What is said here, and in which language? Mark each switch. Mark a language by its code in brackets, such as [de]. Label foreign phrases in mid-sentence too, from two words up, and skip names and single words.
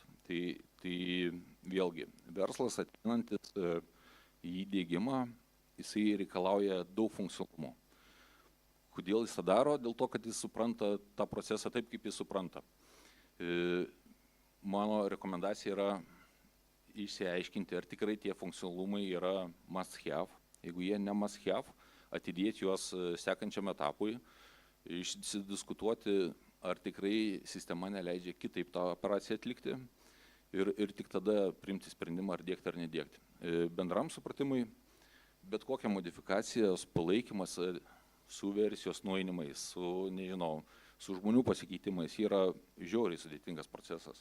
[lt] Tai vėlgi, verslas ateinantis į diegimą, jisai reikalauja daug funkcionalumo. Kodėl jis tą daro? Dėl to, kad jis supranta tą procesą taip, kaip jis supranta. mano rekomendacija yra išsiaiškinti, ar tikrai tie funkcionalumai yra [en] must have. [lt] Jeigu jie ne [en] must have, [lt] atidėti juos sekančiam etapui, išsidiskutuoti, ar tikrai sistema neleidžia kitaip tą operaciją atlikti ir tik tada priimti sprendimą, ar dėkti ar nedėkti. Bendram supratimui, bet kokia modifikacijos palaikymas su versijos nueinimais, su žmonių pasikeitimais yra žiauriai sudėtingas procesas.